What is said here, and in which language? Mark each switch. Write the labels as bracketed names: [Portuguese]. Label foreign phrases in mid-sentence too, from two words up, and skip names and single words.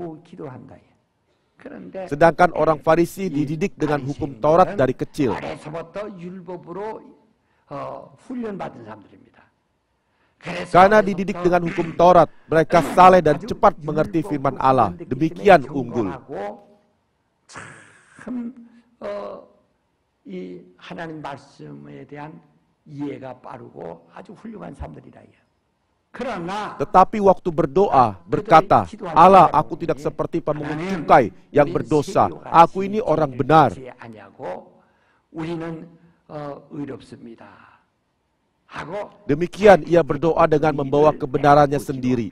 [Indonesian] Sedangkan orang Farisi dididik dengan hukum Taurat dari kecil. Karena dididik dengan hukum Taurat, mereka saleh dan cepat mengerti firman Allah. Demikian unggul. [Korean] 이 하나님 말씀에 대한 이해가 빠르고 아주 훌륭한 사람들이다. [Indonesian] Tetapi waktu berdoa, berkata, Allah, aku tidak seperti pemungut cukai yang berdosa. Aku ini orang benar. Demikian ia berdoa dengan membawa kebenarannya sendiri.